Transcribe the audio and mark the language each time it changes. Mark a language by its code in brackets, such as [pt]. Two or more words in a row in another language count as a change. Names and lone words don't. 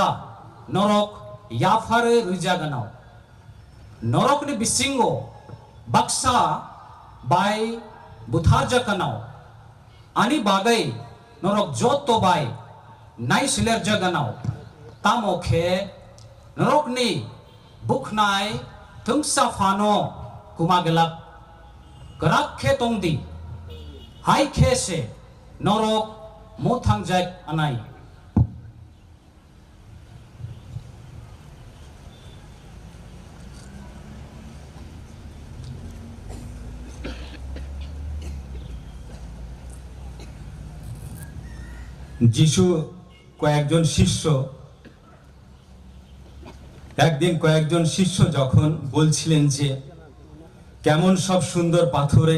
[trp] norok yafare rujaganau norok ni bisingo baksa bai butharja kanau ani bagai norok joto bai nai siler jaganau tamokhe norok ni bukhnai thungsa phano kumagelak karak khe tongdi hai khe se norok mothangjak anai [bn] যিশু কয়েকজন শিষ্য একদিন কয়েকজন শিষ্য যখন বলছিলেন যে কেমন সব সুন্দর পাথরে